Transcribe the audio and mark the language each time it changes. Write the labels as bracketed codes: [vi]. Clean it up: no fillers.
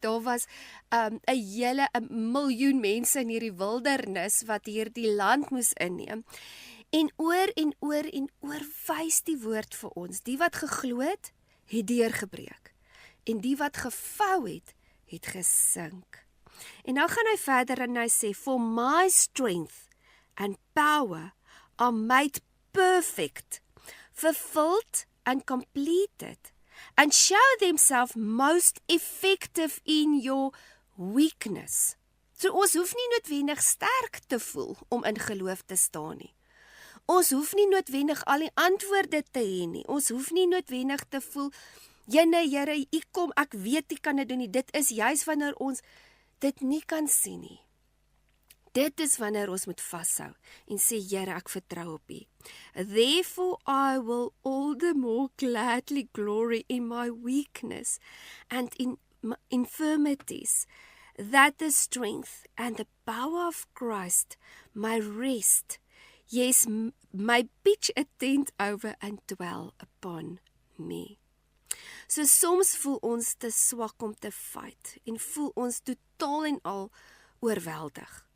[af] Daar was 'n miljoen mense in hierdie wildernis wat hierdie land moes inneem. En oor wys die woord vir ons. Die wat geglo het deurgebreek. En die wat gevou het gesink. En nou gaan hy verder en hy sê, [en] for my strength and power are made perfect, fulfilled and completed, and show themselves most effective in your weakness. [af] So ons hoef nie noodwendig sterk te voel om in geloof te staan nie. Ons hoef nie noodwendig al die antwoorde te hê nie. Ons hoef nie noodwendig te voel, jene, Here, U kom, ek weet U kan dit doen nie. Dit is juis wanneer ons dit nie kan sien nie. Dit is wanneer ons moet vashou en sê, Here, ek vertrou op U. [en] Therefore I will all the more gladly glory in my weakness and in my infirmities, that the strength and the power of Christ may rest, yes, may pitch a tent over and dwell upon me. [af] So soms voel ons te swak om te fight en voel ons totaal en al oorweldig.